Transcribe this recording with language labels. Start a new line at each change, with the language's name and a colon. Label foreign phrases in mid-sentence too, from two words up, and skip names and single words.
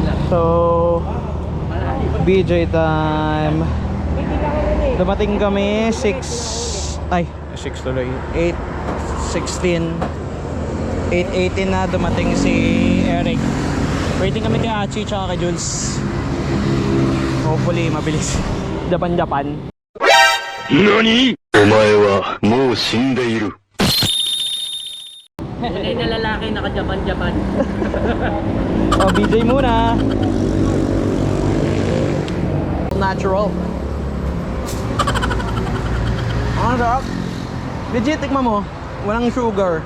English: So, BJ time.
Filipino: Dumating kami 6 tuloy. 8:16. 8:18 na dumating si Eric. Waiting kami kay Achi tsaka kay Jules. Hopefully mabilis. Japan.
Japanese: NANI?! お前はもう死んでいる。
Filipino: Tunay na lalaki naka-Japan. Oh, BJ muna. Natural. Ang sarap. Legit, tikman mo. Walang sugar.